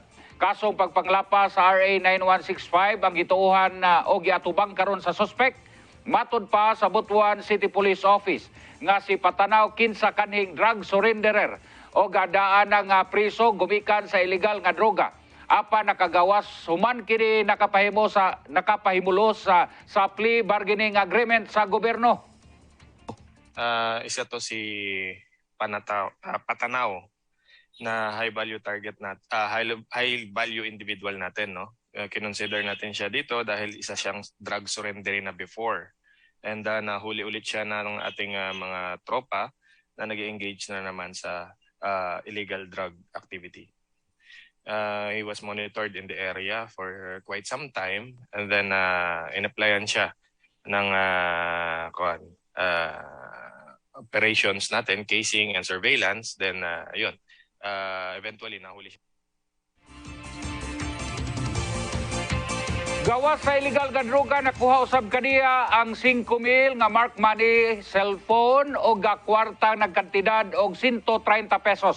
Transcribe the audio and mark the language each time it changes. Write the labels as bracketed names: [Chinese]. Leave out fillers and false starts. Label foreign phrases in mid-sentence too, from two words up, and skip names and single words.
[Cebuano] Kasong pagpanglapa sa RA 9165 ang gituuhan o giatubang karon sa suspect. Matod pa sa Butuan City Police Office nga si Patanaw kinsa kanhing [English] drug surrenderer [Cebuano] o gadaan ng priso gumikan sa illegal nga droga. Apa nakagawas human kini nakapahimulo sa [English] plea bargaining agreement [Cebuano] sa gobyerno. [Filipino] Isa to si Patanaw na [English] high value target high value individual [Filipino] natin, no. Kinonsider natin siya dito dahil isa siyang [English] drug surrender [Filipino] na before. And nahuli ulit siya ng ating mga tropa na nag-engage na naman sa [English] illegal drug activity. He was monitored in the area for quite some time and then [Filipino] in-applyan siya ng operations natin, [English] casing and surveillance. Then eventually [Filipino] nahuli siya. [Cebuano] Gawas sa illegal nga droga nakuha usab kaniya ang 5,000 nga [English] mark money, [Cebuano] cellphone o kwarta nagkantidad og 130 pesos.